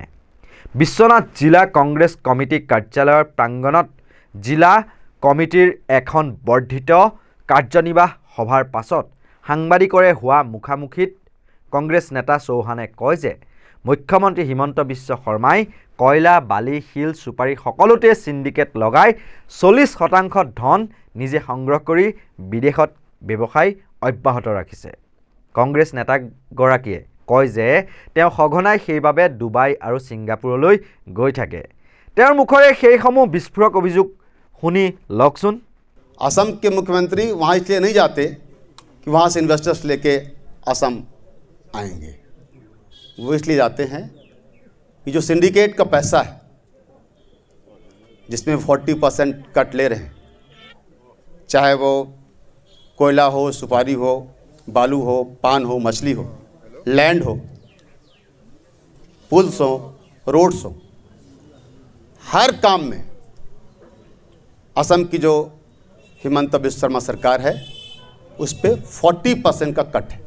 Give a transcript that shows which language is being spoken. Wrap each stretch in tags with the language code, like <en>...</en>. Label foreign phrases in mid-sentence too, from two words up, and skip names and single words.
<as>বিশ্বনাথ জিলা কংগ্ৰেছ কমিটি কাৰ্যালয়ৰ প্ৰাংগণত জিলা কমিটিৰ এখন বৰ্ধিত কাৰ্যনিৰ্বাহ সভাৰ পাছত সাংবাদিকৰে হোৱা মুখামুখিত কংগ্ৰেছ নেতা চৌহানে কয় যে মুখ্যমন্ত্ৰী হিমন্ত বিশ্ব শৰ্মাই কয়লা, বালি, শিল, চুপাৰী সকলোতে সিন্ডিকেট লগাই 40% ধন নিজে সংগ্ৰহ কৰি বিদেশত ব্যৱসায় অব্যাহত ৰাখিছে। কংগ্ৰেছ নেতাগৰাকীয়ে কয় যে তেওঁ সঘনাই সেইবাবে ডুবাই আৰু ছিংগাপুৰলৈ গৈ থাকে। তেওঁৰ মুখৰে সেইসমূহ বিস্ফোৰক অভিযোগ শুনি লওকচোন।</as> <hi>असम के मुख्यमंत्री वहाँ इसलिए नहीं जाते कि वहाँ से इन्वेस्टर्स लेके असम आएंगे, वो इसलिए जाते हैं कि जो सिंडिकेट का पैसा है जिसमें 40% कट ले रहे हैं, चाहे वो कोयला हो, सुपारी हो, बालू हो, पान हो, मछली हो, लैंड हो, पुल्स हो, रोड्स हो, हर काम में असम की जो हिमंत बिश्व शर्मा सरकार है उस पे 40% का कट है।</hi>